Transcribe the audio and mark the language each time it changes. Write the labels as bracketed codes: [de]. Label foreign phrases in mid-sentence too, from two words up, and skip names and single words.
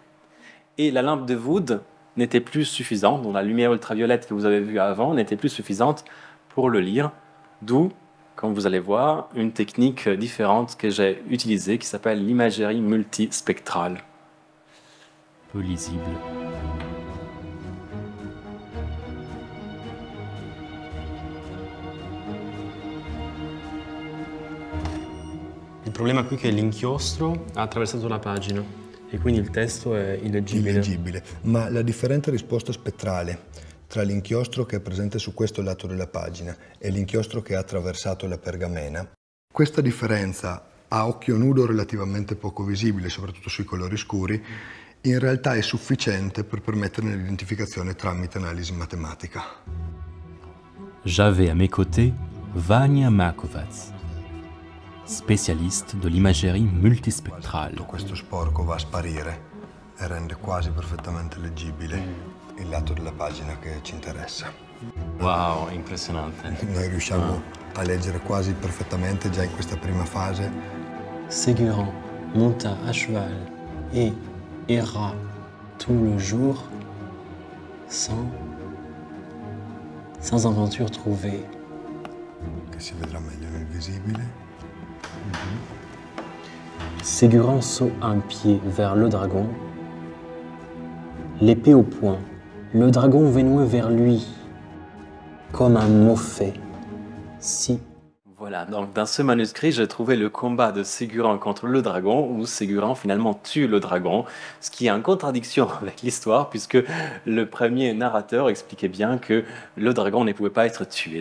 [fr] Et la lampe de Wood n'était plus suffisante, donc la lumière ultraviolette que vous avez vue avant n'était plus suffisante pour le lire, d'où, comme vous allez voir, une technique différente que j'ai utilisée qui s'appelle l'imagerie multispectrale. Peu lisible. [it] Il problema qui è che l'inchiostro ha attraversato la pagina e quindi il testo è illeggibile. Illeggibile, ma la differente risposta spettrale tra l'inchiostro che è presente su questo lato della pagina e l'inchiostro che ha attraversato la pergamena, questa differenza a occhio nudo relativamente poco visibile, soprattutto sui colori scuri, in realtà è sufficiente per permettere l'identificazione tramite analisi matematica. [fr] J'avais à mes côtés Vania Markovac, spécialiste de l'imagerie multispectrale. [it] Tutto questo sporco va a sparire e rende quasi perfettamente leggibile il lato della pagina che ci interessa. Wow, impressionante. Noi riusciamo a leggere quasi perfettamente già in questa prima fase. [fr] Ségurant monta à cheval et erra tout le jour sans aventure trouvée. [it] Che si vedrà meglio nel visibile. [fr] Ségurant saute un pied vers le dragon, l'épée au poing. Le dragon venait vers lui, comme un moffet. Si. Voilà, donc dans ce manuscrit, j'ai trouvé le combat de Ségurant contre le dragon, où Ségurant finalement tue le dragon, ce qui est en contradiction avec l'histoire, puisque le premier narrateur expliquait bien que le dragon ne pouvait pas être tué.